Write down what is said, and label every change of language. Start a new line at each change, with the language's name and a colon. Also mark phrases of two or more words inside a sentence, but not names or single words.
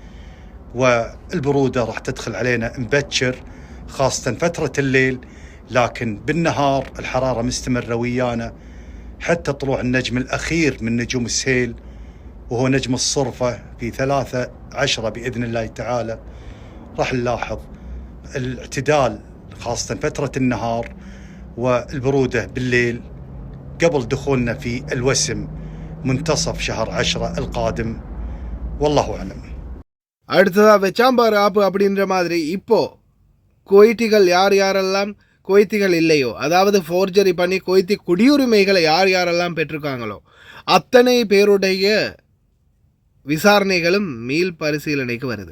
Arabic: والبرودة راح تدخل علينا مبكر خاصة فترة الليل، لكن بالنهار الحرارة مستمرة ويانا حتى طلوع النجم الأخير من نجوم السيل وهو نجم الصرفة في 13 بإذن الله تعالى. راح نلاحظ الاعتدال خاصة فترة النهار والبرودة بالليل قبل دخولنا في الوسم منتصف شهر 10 القادم، والله أعلم.
Tamil: அடுத்ததாக வெச்சாம்பார் ஆப்பு அப்படின்ற மாதிரி இப்போது குவைத்திகள் யாரெல்லாம் குவைத்திகள் இல்லையோ, அதாவது ஃபோர்ஜரி பண்ணி குவைத்தி குடியுரிமைகளை யாரெல்லாம் பெற்றிருக்காங்களோ அத்தனை பேருடைய விசாரணைகளும் மீள் பரிசீலனைக்கு வருது.